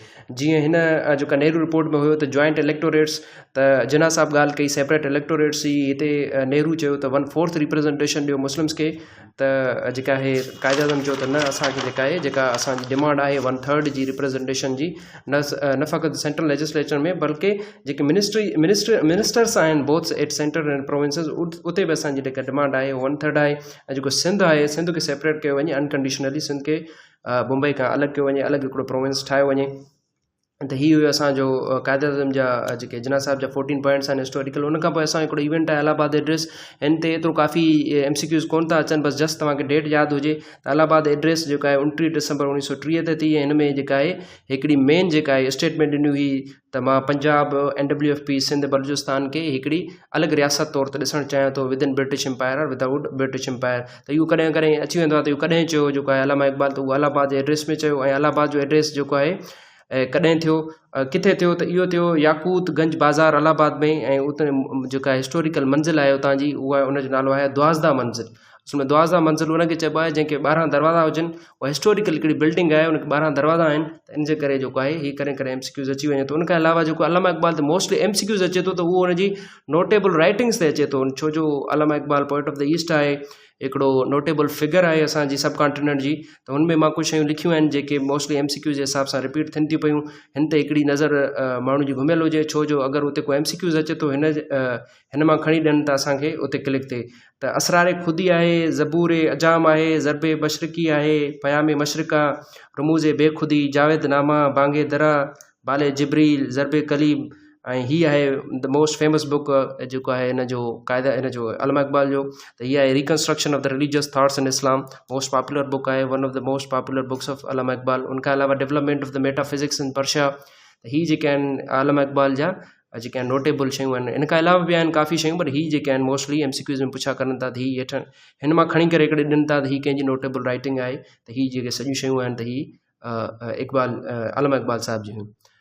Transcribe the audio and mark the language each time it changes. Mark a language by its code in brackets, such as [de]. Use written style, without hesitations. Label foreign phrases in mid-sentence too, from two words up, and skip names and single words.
[sd] जीअं हिन जेका नेहरू रिपोर्ट में हुयो त [en] joint electorates, [sd] त जिन्ना साहिब ॻाल्हि कई [en] separate electorates [sd] जी। हिते नेहरू चयो त 1/4 रिप्रेजेंटेशन ॾियो मुस्लिम्स खे। त जेका आहे क़ाइदे आज़म चयो त न, असांखे जेका आहे जेका असांजी डिमांड आहे 1/3 जी रिप्रेजेंटेशन जी, न फ़क़ति [en] central legislature [sd] में बल्कि जेके मिनिस्टर्स आहिनि [en] both at centre and provinces, [sd] उते बि असांजी जेका डिमांड आहे 1/3 आहे। ऐं जेको सिंध आहे, सिंध खे सेपरेट कयो वञे अनकंडीशनली, सिंध खे मुंबई खां अलॻि कयो वञे, अलॻि हिकिड़ो प्रोविंस ठाहियो वञे। त ही हुयो असांजो क़ाइद-ए-आज़म जा जेके जिन्ना साहब जा 14 पॉइंट्स आहिनि हिस्टोरिकल। उन खां पोइ असां हिकिड़ो इवेंट आहे इलाहाबाद एड्रेस। हिन ते एतिरो काफ़ी MCQs कोन था अचनि, बसि जस्ट तव्हांखे डेट यादि हुजे त इलाहाबाद एड्रेस जेका आहे 29 दिसंबर 1930 ते थी। हिन में जेका आहे हिकिड़ी मेन जेका आहे स्टेटमेंट ॾिनी हुई त मां पंजाब NWFP सिंध बलूचिस्तान खे हिकिड़ी अलॻि रियासत तौर ते ॾिसणु चाहियां थो, [en] with in British Empire or without British Empire और विदाउट ब्रिटिश एम्पायर। [sd] त इहो कॾहिं कॾहिं अची वेंदो आहे त इहो कॾहिं चयो जेको आहे अलामा इक़बाल, त उहो इलाहाबाद जे एड्रेस में चयो। ऐं इलाहाबाद जो एड्रेस जेको आहे कॾहिं थियो, किथे थियो, त इहो थियो याकूत गंज बाज़ार इलाहाबाद में। ऐं उते जेका हिस्टोरिकल मंज़िल आहे उतां जी, उहा उनजो नालो आहे द्वाज़दा मंज़िल। उसमें द्वाज़दा मंज़िल उनखे चइबो आहे जंहिंखे 12 दरवाज़ा हुजनि। उहा हिस्टोरिकल हिकिड़ी बिल्डिंग आहे, उनखे 12 दरवाज़ा आहिनि। त इन जे करे जेको आहे हीअ कॾहिं कॾहिं MCQs अची वञे थो। उनखां अलावा जेको अलामा इक़बाल ते [en] mostly MCQs [sd] अचे थो, त उहो उनजी [en] notable writings [sd] ते अचे थो। छो जो अलामा इक़बाल [en] poet of the East [sd] आहे, हिकिड़ो [en] notable figure [sd] आहे असांजी [en] sub continent [sd] जी। त हुन में मां कुझु शयूं लिखियूं आहिनि जेके [en] mostly MCQs [sd] जे हिसाब सां रिपीट थियनि थियूं पियूं। हिन ते हिकिड़ी नज़र माण्हू जी घुमियल हुजे, छो जो अगरि उते को MCQs अचे थो हिन मां खणी ॾियनि त असांखे उते क्लिक थिए। त असरार खुदी आहे, ज़बूर अजाम आहे, ज़रबे मशरिकी आहे, पयाम मशरिका, रमूज़ बेखुदी, जावेद नामा, बांगे दरा, बाले जिब्रील, ज़रबे कलीम। ऐं हीअ आहे [en] the most famous book [sd] जेको आहे हिन जो क़ाइदा हिन जो अलामा इक़बाल जो। त हीअ आहे रिकंस्ट्रक्शन ऑफ द रिलीजियस थॉट्स इन इस्लाम। [en] most popular book आहे, one of the most popular books of Allama Iqbal. [sd] उनखां अलावा डेवलपमेंट ऑफ द मेटाफिज़िक्स इन पर्शिया। त हीअ जेके आहिनि अलामा इक़बाल जा जेके आहिनि नोटेबल शयूं आहिनि। इन खां अलावा बि आहिनि काफ़ी शयूं, पर हीअ जेके आहिनि [en] mostly MCQs [sd] में पुछा करनि था। त हीअ हेठि हिन मां खणी करे हिकिड़े ॾियनि था त हीअ कंहिंजी [en] notable writing [sd] आहे। त हीअ जेके सॼियूं शयूं आहिनि त हीअ इक़बाल अलामा इक़बाल साहिब जी हुयूं।